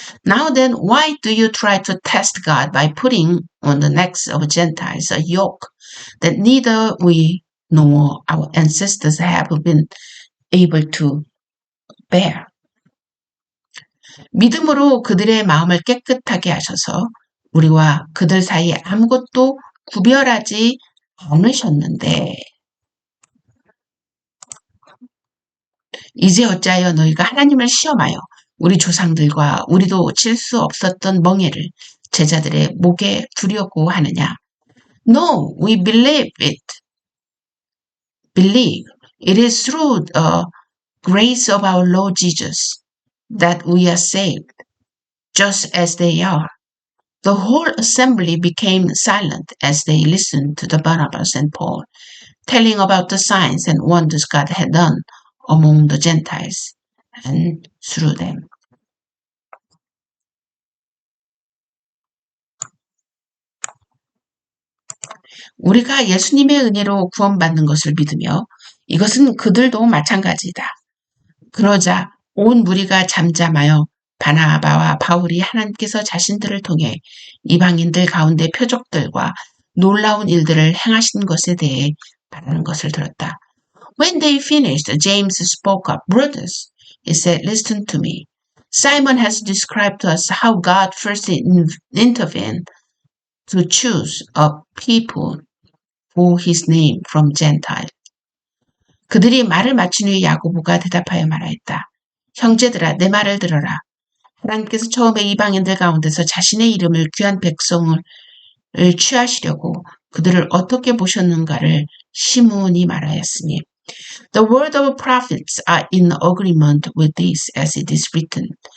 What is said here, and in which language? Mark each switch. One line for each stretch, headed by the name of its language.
English: Now then, why do you try to test God by putting on the necks of Gentiles a yoke that neither we nor our ancestors have been able to bear?
Korean: 믿음으로 그들의 마음을 깨끗하게 하셔서 우리와 그들 사이에 아무것도 구별하지 않으셨는데 이제 어찌하여 너희가 하나님을 시험하여 우리 조상들과 우리도 칠 수 없었던 멍에를 제자들의 목에 두려고 하느냐?
English: No, we believe. It is through the grace of our Lord Jesus that we are saved, just as they are. The whole assembly became silent as they listened to the Barnabas and Paul, telling about the signs and wonders God had done among the Gentiles and through them.
Korean: 우리가 예수님의 은혜로 구원받는 것을 믿으며 이것은 그들도 마찬가지다. 그러자 온 무리가 잠잠하여 바나바와 바울이 하나님께서 자신들을 통해 이방인들 가운데 표적들과 놀라운 일들을 행하신 것에 대해 말하는 것을 들었다.
English: When they finished, James spoke up. Brothers, he said, listen to me. Simon has described to us how God first intervened to choose a people for his name from Gentile.
Korean: 그들이 말을 마친 후에 야고보가 대답하여 말하였다. 형제들아, 내 말을 들어라. 하나님께서 처음에 이방인들 가운데서 자신의 이름을 귀한 백성을 취하시려고 그들을 어떻게 보셨는가를 시므온이 말하였으니
English: The word of prophets are in agreement with this as it is written.